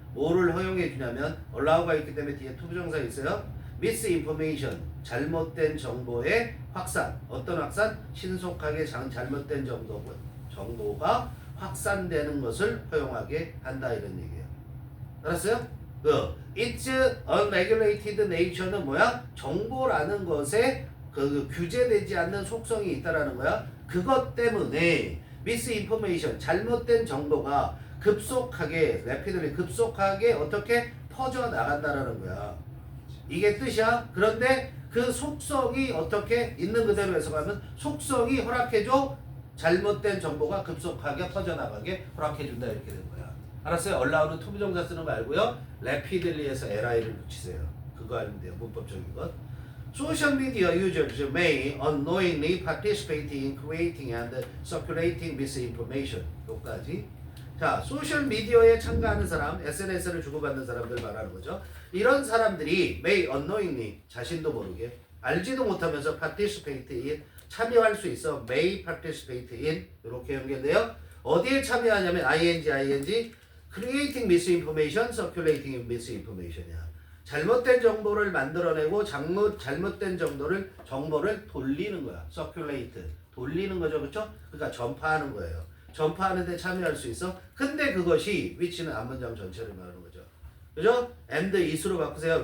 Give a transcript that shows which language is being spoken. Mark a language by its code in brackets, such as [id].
[ko] 뭐를 허용해 주냐면 allow가 있기 때문에 뒤에 투부정사 있어요. misinformation 잘못된 정보의 확산. 어떤 확산? 신속하게 잘못된 정보가 확산되는 것을 허용하게 한다 이런 얘기예요. 알았어요? [en] It's unregulated nature는 [ko] 뭐야? 정보라는 것에 규제되지 않는 속성이 있다라는 거야. 그것 때문에 misinformation 잘못된 정보가 rapidly 급속하게 어떻게 퍼져 나간다라는 거야. 이게 뜻이야. 그런데 그 속성이 어떻게 있는 그대로 해석하면 속성이 허락해줘. 잘못된 정보가 급속하게 퍼져나가게 허락해준다 이렇게 되는 거야. 알았어요? allow는 투부정사 쓰는 거 알고요. rapidly에서 li를 붙이세요. 그거 알면 돼요. 문법적인 것. [en] Social media users may unknowingly participate in creating and circulating misinformation. [ko] 여기까지. 자, 소셜 미디어에 참가하는 사람, SNS를 주고받는 사람들 말하는 거죠. 이런 사람들이 [en] may unknowingly [ko] 자신도 모르게 알지도 못하면서 [en] participate in [ko] 참여할 수 있어. [en] may participate in [ko] 이렇게 연결돼요. 어디에 참여하냐면 ing [en] creating misinformation, circulating misinformation이야. [ko] 잘못된 정보를 만들어내고 잘못된 정보를 돌리는 거야. circulate 돌리는 거죠, 그렇죠? 그러니까 전파하는 거예요. 전파하는데 참여할 수 있어. 근데 그것이 which는 앞문장 전체를 말하는 거죠. 그죠? and is로 바꾸세요.